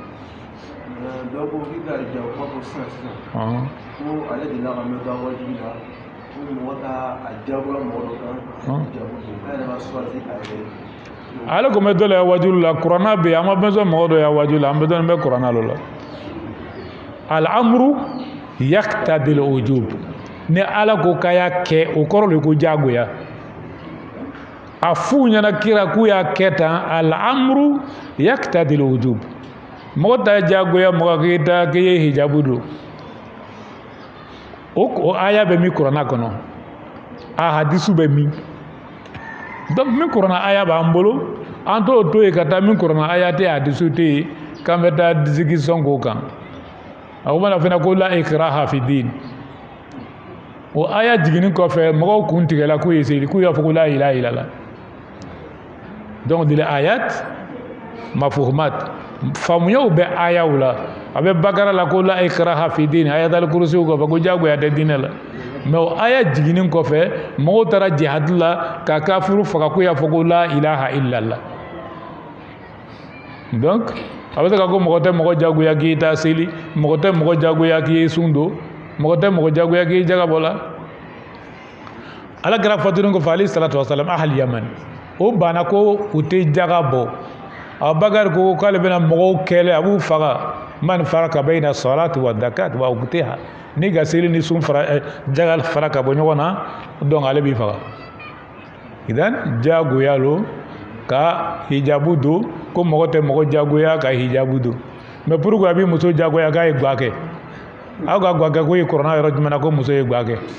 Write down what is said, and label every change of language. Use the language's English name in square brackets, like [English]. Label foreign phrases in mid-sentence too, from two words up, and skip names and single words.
[Bambara] ale ko mɛ dɔ la ya wajulu la kuranna bɛ an ma besoin mɔgɔ dɔ ya wajulu la an besoin bɛ kuranna lo la [Arabic] الأمر يقتضي الوجوب [Bambara] ni ala ko k'a y'a kɛ o kɔrɔ de ko jagoya a f'u ɲɛna kira k'u y'a kɛ tan [Arabic] الأمر يقتضي الوجوب [Bambara] mɔgɔ ta jagoya mɔgɔ k'i ta k'i ye hijabu don o aya bɛ min kuranna kɔnɔ a hadisu bɛ min donc min kuranna aya b'an bolo an t'o to yen ka taa min kuranna aya tɛ hadisu tɛ yen k'an bɛ taa discussion k'o kan a ko mana fana ko [Arabic] لا إكراه في الدين [Bambara] o aya jiginni kɔfɛ mɔgɔw kun tigɛla k'u ye seli k'u y'a fɔ ko [Arabic] لا إله إلا الله [Bambara] donc de [Arabic] آيات مفهومات [Bambara] faamuyaw bɛ ayaw la a bɛ bakara la ko [Arabic] لا إكراه في الدين [Bambara] ayatul kursiw kɔfɛ ko jagoya tɛ diinɛ la mais o aya jiginni kɔfɛ mɔgɔw taara jihad la ka kafuru faga k'u y'a fɔ ko [Arabic] لا إله إلا الله [Bambara] donc a bɛ se ka ko mɔgɔ tɛ mɔgɔ jagoya k'i ta seli mɔgɔ tɛ mɔgɔ jagoya k'i ye sun don mɔgɔ tɛ mɔgɔ jagoya k'i jagabɔ la ala kɛra fatunin kɔfɛ [Arabic] عليه الصلاة والسلام أهل اليمن [Bambara] o banna ko u tɛ jaga bɔ abubakar ko k'ale bɛna mɔgɔw kɛlɛ a b'u faga [Arabic] من فرق بين الصلاة والزكاة واقتلها [Bambara] ni ka seli ni sun fara jaga fara ka bɔ ɲɔgɔn na donc ale b'i faga idan jagoya lo ka hijabu don ko mɔgɔ tɛ mɔgɔ jagoya ka hijabu don [French] mais pourquoi [Bambara] a bɛ muso jagoya k'a ye gwa kɛ aw ka gwa kɛ ko ye kuranna yɔrɔ jumɛn na ko muso ye gwa kɛ